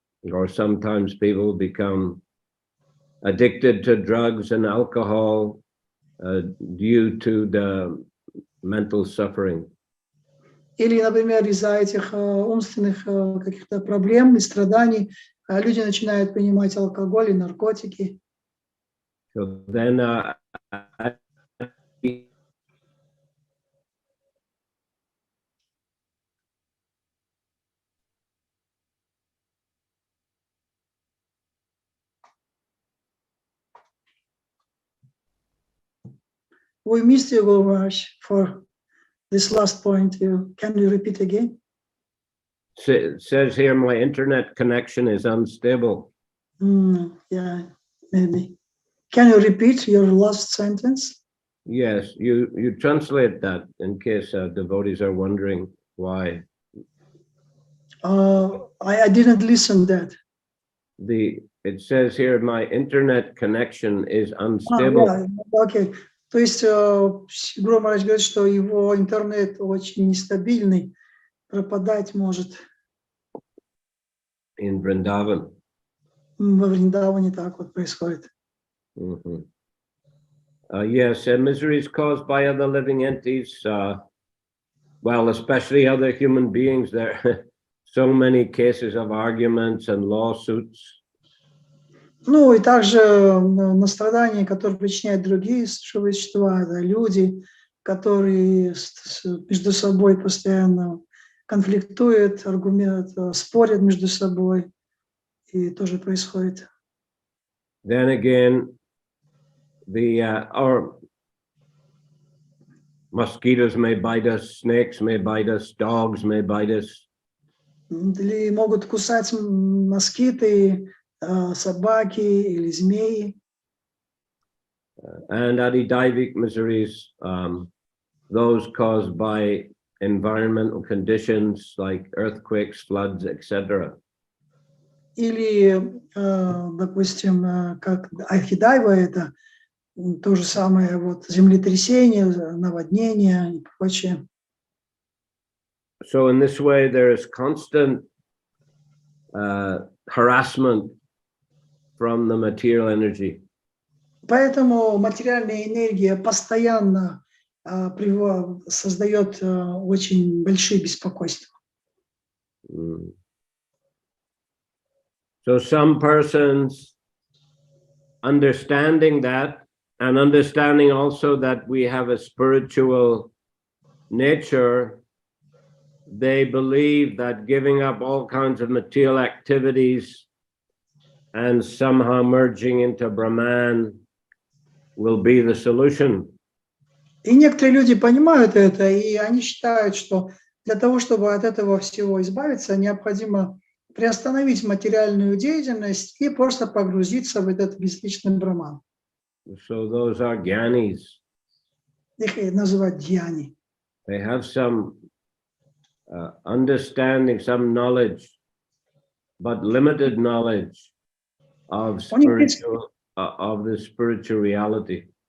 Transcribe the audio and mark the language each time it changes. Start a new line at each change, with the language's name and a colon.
English: Or sometimes people become addicted to drugs and alcohol due to the mental suffering.
Russian: Или, например, из-за этих умственных каких-то проблем и страданий люди начинают принимать алкоголь и наркотики.
English: So then We missed you, Gurvaj, for this last point. Can you repeat again? it says here my internet connection is unstable. Yeah, maybe. Can you repeat your last sentence? Yes, you translate that in case devotees are wondering why. I didn't listen to that. It says here my internet connection is unstable. Okay.
Russian: То есть Гуру Махарадж говорит, что его интернет очень нестабильный, пропадать может.
English: In Vrindavan.
Russian: Во Вриндаване так вот происходит.
English: Yes, miseries caused by other living entities, well, especially other human beings. There are so many cases of arguments and lawsuits.
Russian: Ну и также страдания, которые причиняют другие существа, да, люди, которые между собой постоянно конфликтуют, спорят между собой, и тоже происходит.
English: Then again, our mosquitoes may bite us, snakes may bite us, dogs may bite us.
Russian: Или могут кусать москиты, собаки или змеи.
English: And Adi-daivic miseries, those caused by environmental conditions like earthquakes, floods, etc.
Russian: Или, допустим, как Ахидайва, это то же самое, вот, землетрясение, наводнение и прочее.
English: So in this way, there is constant harassment from the material energy.
Russian: Поэтому материальная энергия постоянно создает очень большие беспокойства.
English: So some persons understanding that and understanding also that we have a spiritual nature, they believe that giving up all kinds of material activities and somehow merging into Brahman will be the solution.
Russian: И некоторые люди понимают это, и они считают, что для того, чтобы от этого всего избавиться, необходимо приостановить материальную деятельность и просто погрузиться в этот бесконечный Брахман.
English: So those are gyanis.
Russian: Их называют дьяни.
English: They have some understanding, some knowledge, but limited knowledge of the spiritual reality.